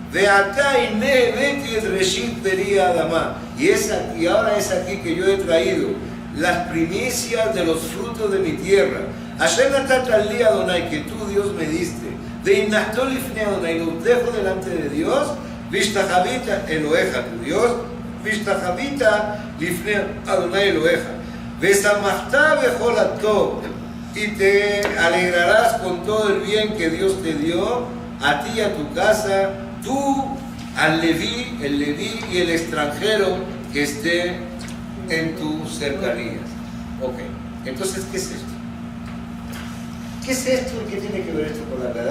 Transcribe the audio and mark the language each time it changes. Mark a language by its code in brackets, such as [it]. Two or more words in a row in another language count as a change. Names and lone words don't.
[es] Y ahora es aquí que yo he traído las primicias de los frutos de mi tierra. Que tú, Dios, me diste. Y los dejo delante de Dios. [he] והשתחוית אלהיך, [es] tu Dios. [he] והשתחוית לפני אדוני אלהיך. ושמחת בכל הטוב, [es] y te alegrarás con todo el bien que Dios te dio, a ti y a tu casa, tú, al Leví, el Leví y el extranjero que esté en tus cercanías. Ok, entonces, ¿qué es esto? ¿Qué es esto y qué tiene que ver esto con la Agadá?